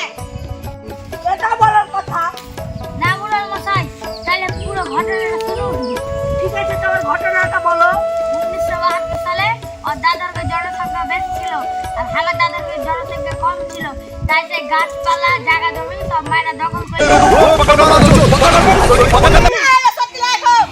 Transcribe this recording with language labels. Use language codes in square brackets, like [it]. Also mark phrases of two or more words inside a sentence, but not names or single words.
[bn] এটা বলার কথা না বলার মশাই তাহলে পুরো ঘটনাটা শুনুন ঠিক আছে তোমার ঘটনাটা বলো 1972 সালে ওর দাদার জনসংখ্যা বেশি ছিল আর আমার দাদার জনসংখ্যা কম ছিল তাই সে গাছপালা জায়গা জমি সব মাইনা দখল করে [hi] पकड़ मारो जो पकड़ [bn] সত্যি লাগো